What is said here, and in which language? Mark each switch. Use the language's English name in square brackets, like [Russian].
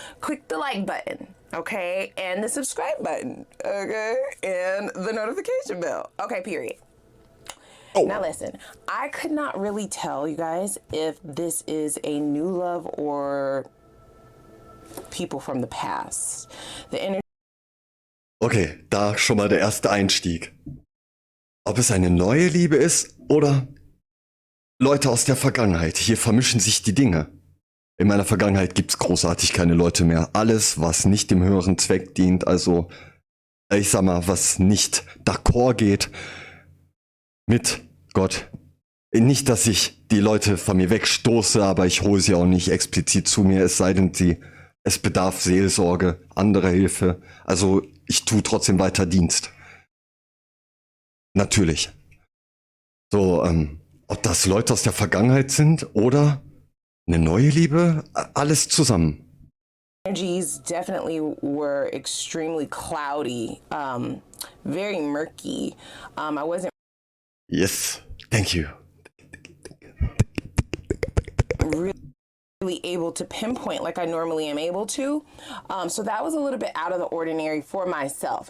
[English] Click the like button, okay, and the subscribe button, okay, and the notification bell, okay, period. Oh. Now listen, I could not really tell you guys if this is a new love or people from the past. The energy. [German] Okay, da schon mal der erste Einstieg. Ob es eine neue Liebe ist oder Leute aus der Vergangenheit. Hier vermischen sich die Dinge. In meiner Vergangenheit gibt's großartig keine Leute mehr. Alles, was nicht dem höheren Zweck dient, also ich sag mal, was nicht d'accord geht mit Gott. Nicht, dass ich die Leute von mir wegstoße, aber ich hole sie auch nicht explizit zu mir, es sei denn, es bedarf Seelsorge, anderer Hilfe. Also ich tue trotzdem weiter Dienst. Natürlich. So, ob das Leute aus der Vergangenheit sind oder eine neue Liebe, alles zusammen. [English] Energies definitely were extremely cloudy, very murky. I wasn't. Yes, thank you. Really able to pinpoint like I normally am able to. So that was a little bit out of the ordinary for myself.